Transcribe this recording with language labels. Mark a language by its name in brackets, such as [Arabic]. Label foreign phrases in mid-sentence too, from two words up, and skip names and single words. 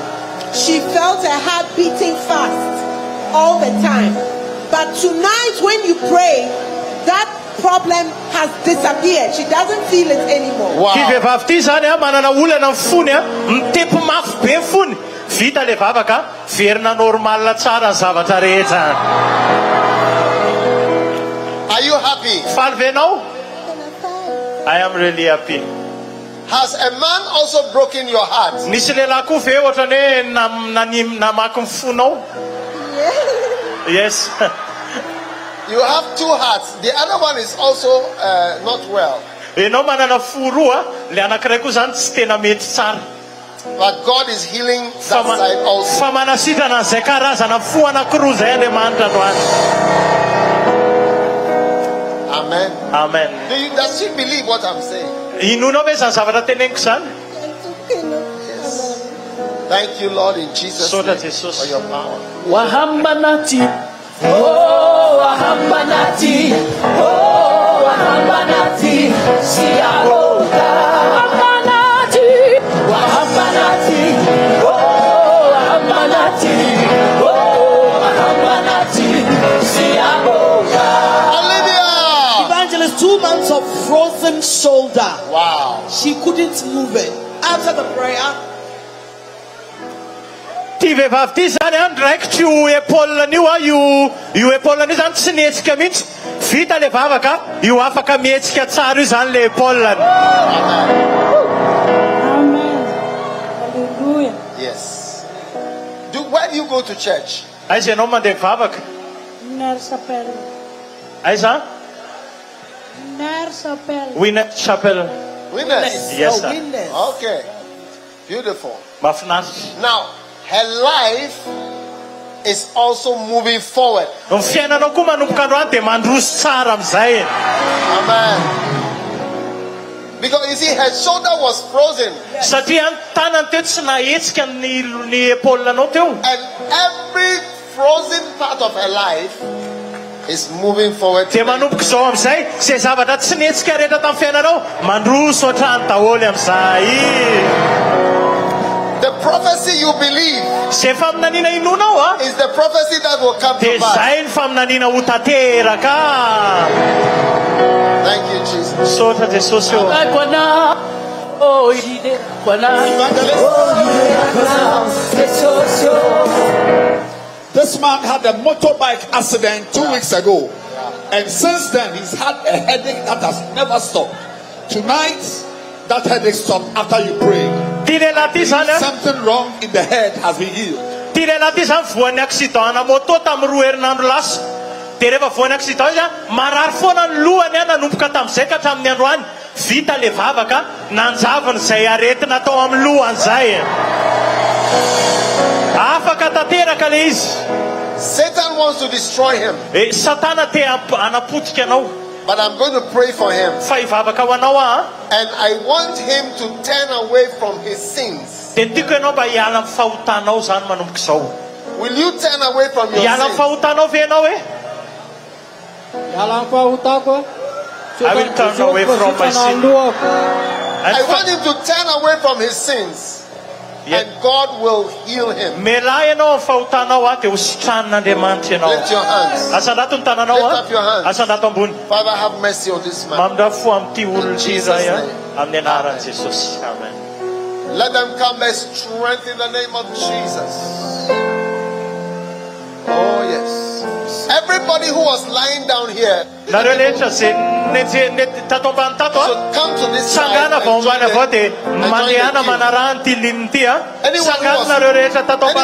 [English] She felt her heart beating fast all the time. But tonight when you pray, that problem has disappeared. She doesn't feel it anymore. [Malagasy] Ty vehivavy ty zany manana olana ny fony mitepo mafy be ny fony. Vita le vavaka verina normal tsara ny zavatra rehetra. [English] Are you happy? [Malagasy] Faly ve anao? [English] I am really happy. Has a man also broken your heart? [Malagasy] Nisy lehilahy koa ve ohatrany hoe namaky ny fonao? [English] Yes. You have two hearts. The other one is also not well. [Malagasy] Enao manana fo roa, le anankiray koa zany tsy tena mety tsara. [English] But God is healing that side also. [Malagasy] Fa manasitrana an'izay karazana fo anankiroa zay Andriamanitra androany. [English] Amen. Amen. Does she believe what I'm saying? [Malagasy] Inona ve zany zavatra teneniko zany? [English] Yes. Thank you, Lord, in Jesus' name for your power. Wahambanati, oh wahambanati, oh wahambanati, siaroga. Wahambanati, wahambanati, oh wahambanati, oh wahambanati, siaroga. Olivia! Evangelist, 2 months of frozen shoulder. Wow. She couldn't move it. After the prayer, [Malagasy] Ty vehivavy ty zany ndraikitra io épaule-ny io épaule-ny zany tsy nihetsika mihitsy. Vita le vavaka, io afaka mihetsika tsara io zany le épaule-ny. [English] Amen. Hallelujah. Yes. Where do you go to church? [Malagasy] Aiza ianao mandeha vavaka? [English] Winner Chapel. [Malagasy] Aiza? [English] Winner Chapel. Winner Chapel. Winners. Yes, sir. witness. Okay. Beautiful. [Malagasy] Mahafinaritra. [English] Now, her life is also moving forward. [Malagasy] Ny fiainanao koa manomboka androany dia mandroso tsara amin'izay. [English] Amen. Because you see, her shoulder was frozen. [Malagasy] Satria ny tanany teo tsy nahetsika ny épaule-nao teo. [English] And every frozen part of her life is moving forward. [Malagasy] Dia manomboka izao amin'izay, izay zavatra tsy nihetsika rehetra tamin'ny fiainanao, mandroso ohatrany daholo amin'izay. [English] The prophecy you believe [Malagasy] Izay faminaniana inonao [English] is the prophecy that will come [Malagasy] dia [English] to pass. [Malagasy] izay ny faminaniana ho tanteraka. [English] Thank you, Jesus. [Malagasy] Sotra Jesosy eo. Kwana, oh ide, kwana, oh ide, kwana, Jesosy. [English] This man had a motorbike accident 2 weeks ago. And since then, he's had a headache that has never stopped. Tonight, that headache stopped after you prayed. Something wrong in the head has been healed. [Malagasy] Tirela ty zany voan'ny accident-na moto tamin'ny 2 herinandro lasa. Dia rehefa voan'ny accident izy marary foana ny lohany nanomboka tamin'izay ka hatramin'ny androany. Vita le vavaka, nanjavony izay aretina tao amin'ny lohany izay. Afaka tanteraka le izy. [English] Satan wants to destroy him. [Malagasy] Satana te hanapotika anao. [English] But I'm going to pray for him. [Malagasy] Fa hivavaka ho anao [English] And I want him to turn away from his sins. [Malagasy] dia tiako ianao mba hiala amin'ny fahotanao zany manomboka izao. [English] Will you turn away from your [Malagasy] Hiala amin'ny [English] sins? [Malagasy] fahotanao ve ianao Yalang pahutako. [English] I will turn away from my sin. I want him to turn away from his sins. And God will heal him. [Malagasy] Melahy ianao amin'ny fahotanao dia hositran'Andriamanitra ianao. [English] Lift your hands. [Malagasy] Asandato ny tananao [English] Lift up your hands. [Malagasy] asandato ambony. [English] Father, have mercy on this man. [Malagasy] Mamindafo amin'ity olona ity [English] Jesus' [Malagasy] izay [English] name. [Malagasy] amin'ny anaran'i Jesosy. [English] Amen. Let them come by strength in the name of Jesus. Oh, yes. Everybody who was lying down here [Malagasy] Nareo rehetra izay tato ambany tato [English] should come to this side. [Malagasy] sangana vao [English] and join [Malagasy] ambany avao [English] them. [Malagasy] dia mandehana manarahana ty lininy ty sangana nareo rehetra tato ambany